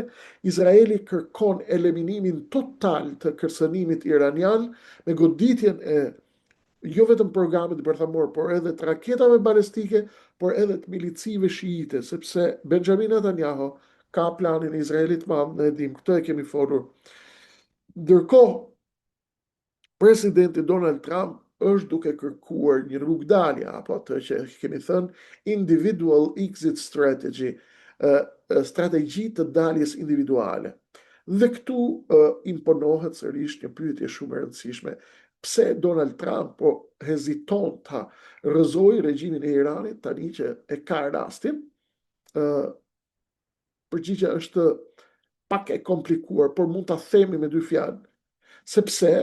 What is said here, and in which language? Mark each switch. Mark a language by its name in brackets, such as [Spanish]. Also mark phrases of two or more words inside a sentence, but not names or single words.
[Albanian] Izraeli kërkon eliminimin total të kërcënimit iranian me goditjen e jo vetëm programit bërthamor, por edhe të raketave balistike, por edhe të milicive shiite, sepse Benjamin Netanyahu ka planin e Izraelit madh, ne e dim, këtë e kemi folur. Ndërkohë, presidenti Donald Trump është duke kërkuar një rrugdalje, apo atë që kemi thënë [English] individual exit strategy, [Albanian] strategji të daljes individuale. Dhe këtu imponohet sërish një pyetje shumë e rëndësishme. Pse Donald Trump po heziton ta rrëzojë regjimin e Iranit tani që e ka rastin? Përgjigjja është pak e komplikuar, por mund ta themi me 2 fjalë.